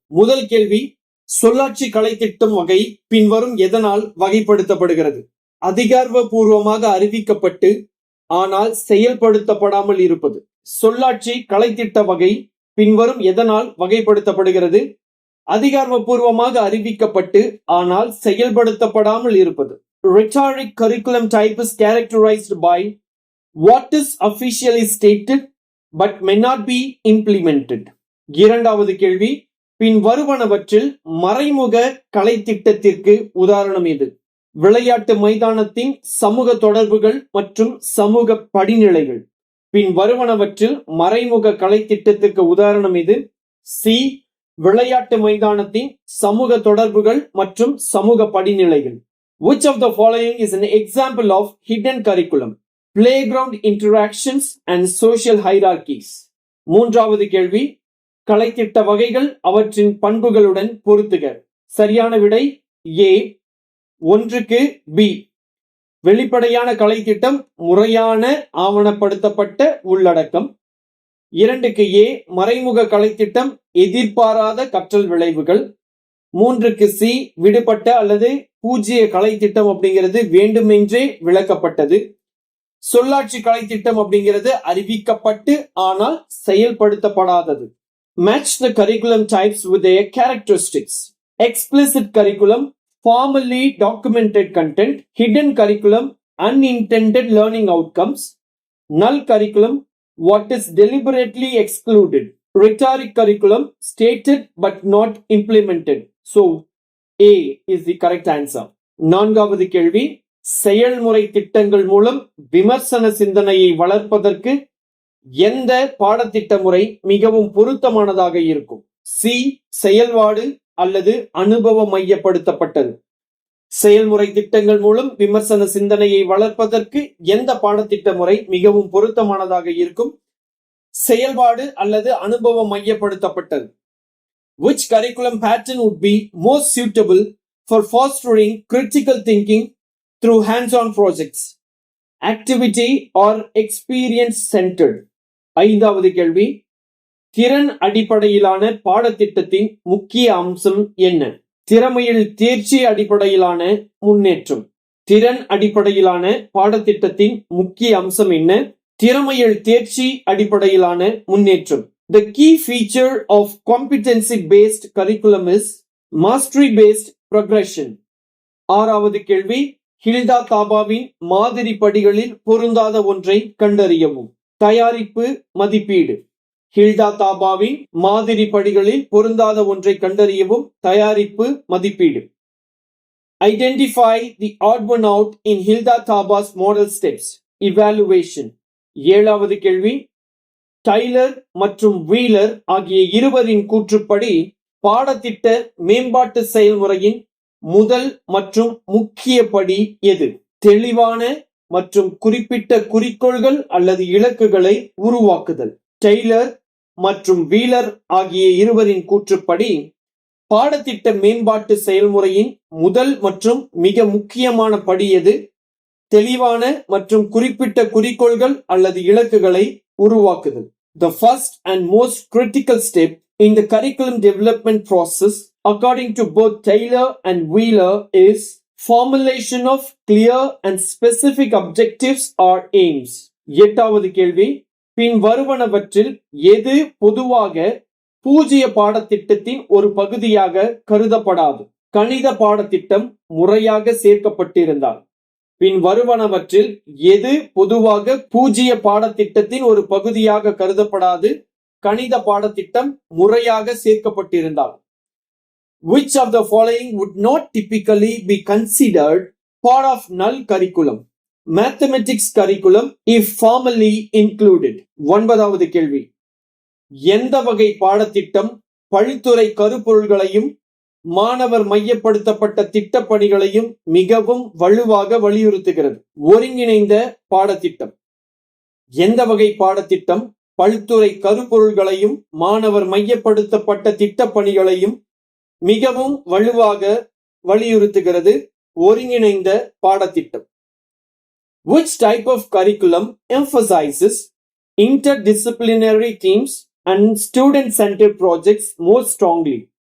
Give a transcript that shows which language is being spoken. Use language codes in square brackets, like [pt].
[ta] முதல் கேள்வி, சொல்லாட்சி கலை திட்டம் வகை பின்வரும் எதனால் வகைப்படுத்தப்படுகிறது? அதிகாரப்பூர்வமாக அறிவிக்கப்பட்டு ஆனால் செயல்படுத்தப்படாமல் இருப்பது. சொல்லாட்சி கலை திட்ட வகை பின்வரும் எதனால் வகைப்படுத்தப்படுகிறது? அதிகாரப்பூர்வமாக அறிவிக்கப்பட்டு ஆனால் செயல்படுத்தப்படாமல் இருப்பது. [en] Rhetoric curriculum type is characterized by what is officially stated but may not be implemented. [ta] இரண்டாவது கேள்வி, பின் வருவனவற்றில் மறைமுக கலை திட்டத்திற்கு உதாரணம் எது? விளையாட்டு மைதானத்தின் சமூக தொடர்புகள் மற்றும் சமூக படிநிலைகள். பின் வருவனவற்றில் மறைமுக கலை திட்டத்திற்கு உதாரணம் எது? சி, விளையாட்டு மைதானத்தின் சமூக தொடர்புகள் மற்றும் சமூக படிநிலைகள். [en] Which of the following is an example of hidden curriculum? Playground interactions and social hierarchies. [ta] மூன்றாவது கேள்வி, கலைத்திட்ட வகைகள் அவற்றின் பண்புகளுடன் பொருத்துக. சரியான விடை ஏ. 1க்கு பி, வெளிப்படையான கலைத்திட்டம், முறையான ஆவணப்படுத்தப்பட்ட உள்ளடக்கம். 2க்கு ஏ, மறைமுக கலைத்திட்டம், எதிர்பாராத கற்றல் விளைவுகள். 3க்கு சி, விடுபட்ட அல்லது பூஜ்ய கலை திட்டம் அப்படிங்கிறது வேண்டுமென்றே விளக்கப்பட்டது. சொல்லாட்சி கலை திட்டம் அப்படிங்கிறது அறிவிக்கப்பட்டு ஆனால் செயல்படுத்தப்படாதது. [en] Match the curriculum types with their characteristics. Explicit curriculum, formally documented content. Hidden curriculum, unintended learning outcomes. Null curriculum, what is deliberately excluded. Rhetoric curriculum, stated but not implemented. So A is the correct answer. [ta] நான்காவது கேள்வி, செயல்முறை திட்டங்கள் மூலம் விமர்சன சிந்தனையை வளர்ப்பதற்கு எந்த பாடத்திட்ட முறை மிகவும் பொருத்தமானதாக இருக்கும்? சி, செயல்பாடு அல்லது அனுபவ மையப்படுத்தப்பட்டது. செயல்முறை திட்டங்கள் மூலம் விமர்சன சிந்தனையை வளர்ப்பதற்கு எந்த பாடத்திட்ட முறை மிகவும் பொருத்தமானதாக இருக்கும்? செயல்பாடு அல்லது அனுபவ மையப்படுத்தப்பட்டது. [en] Which curriculum pattern would be most suitable for fostering critical thinking through hands-on projects? Activity or experience centered? [ta] ஐந்தாவது கேள்வி, திறன் அடிப்படையிலான பாடத்திட்டத்தின் முக்கிய அம்சம் என்ன? திறமையில் தேர்ச்சி அடிப்படையிலான முன்னேற்றம். திறன் அடிப்படையிலான பாடத்திட்டத்தின் முக்கிய அம்சம் என்ன? திறமையில் தேர்ச்சி அடிப்படையிலான முன்னேற்றம். [en] The key feature of competency-based curriculum is mastery-based progression. [ta] ஆறாவது கேள்வி, ஹில்டா தாபாவின் மாதிரி படிகளில் பொருந்தாத ஒன்றை கண்டறியவும். தயாரிப்பு மதிப்பீடு. ஹில்டா தாபாவின் மாதிரி படிகளில் பொருந்தாத ஒன்றை கண்டறியவும். தயாரிப்பு மதிப்பீடு. [en] Identify the odd one out in Hilda Taba's model steps. Evaluation. [ta] ஏழாவது கேள்வி, டைலர் மற்றும் வீலர் ஆகிய இருவரின் கூற்றுப்படி பாடத்திட்ட மேம்பாட்டு செயல்முறையின் முதல் மற்றும் முக்கிய படி எது? தெளிவான மற்றும் குறிப்பிட்ட குறிக்கோள்கள் அல்லது இலக்குகளை உருவாக்குதல். டெய்லர் மற்றும் வீலர் ஆகிய இருவரின் கூற்றுப்படி பாடத்திட்ட மேம்பாட்டு செயல்முறையின் முதல் மற்றும் மிக முக்கியமான படி எது? தெளிவான மற்றும் குறிப்பிட்ட குறிக்கோள்கள் அல்லது இலக்குகளை உருவாக்குதல். [en] The first and most critical step in the curriculum development process, according to both Taylor and Wheeler, is formulation of clear and specific objectives or aims. [ta] எட்டாவது கேள்வி, பின் வருவனவற்றில் எது பொதுவாக பூஜ்ய பாடத்திட்டத்தின் ஒரு பகுதியாக கருதப்படாது? கணித பாடத்திட்டம் முறையாக சேர்க்கப்பட்டிருந்தால். பின் வருவனவற்றில் எது பொதுவாக பூஜ்ய பாடத்திட்டத்தின் ஒரு பகுதியாக கருதப்படாது? கணித பாடத்திட்டம் முறையாக சேர்க்கப்பட்டிருந்தால். [en] Which of the following would not typically be considered part of null curriculum? Mathematics curriculum if formally included. [ta] ஒன்பதாவது கேள்வி, எந்த வகை பாடத்திட்டம் பல்துறை கருப்பொருள்களையும் மாணவர் மையப்படுத்தப்பட்ட திட்டப்பணிகளையும் மிகவும் வலுவாக வலியுறுத்துகிறது? ஒருங்கிணைந்த பாடத்திட்டம். எந்த வகை பாடத்திட்டம் பல்துறை கருப்பொருள்களையும் மாணவர் மையப்படுத்தப்பட்ட திட்டப்பணிகளையும் மிகவும் வலுவாக வலியுறுத்துகிறது? ஒருங்கிணைந்த பாடத்திட்டம். [en] Which type of curriculum emphasizes interdisciplinary themes and student-centered projects more strongly?